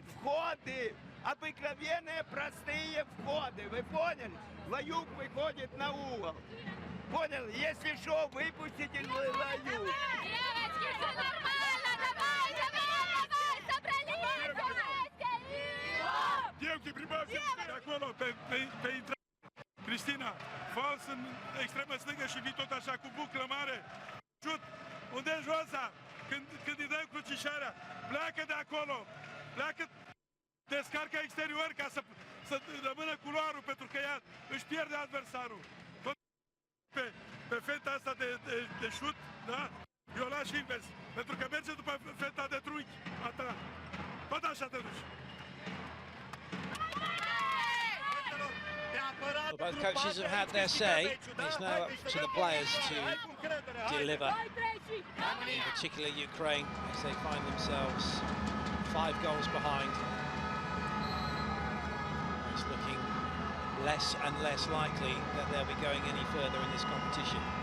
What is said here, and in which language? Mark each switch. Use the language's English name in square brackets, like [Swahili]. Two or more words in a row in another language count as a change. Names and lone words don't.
[Russian] Входы, обыкновенные простые входы, вы поняли? Лаюк выходит на угол. Понял? Если что, выпустите Лаюк. Девочки, все нормально, давай, собрались! Девки, прибавьте [Romanian] acolo, pe intrare. Cristina, fals în extremă stângă și vii tot așa cu buclă mare. Șut, unde e Joasa? Când îi dai crucișarea, pleacă de acolo, pleacă, descarcă exterior ca să rămână culoarul, pentru că ea își pierde adversarul. Tot pe feta asta de șut, da? Eu o las invers, pentru că merge după feta de trunchi, a ta. Tot așa te duci. [English] Well, both coaches have had their say. It's now up to the players to deliver, in particular Ukraine, as they find themselves 5 goals behind. It's looking less and less likely that they'll be going any further in this competition.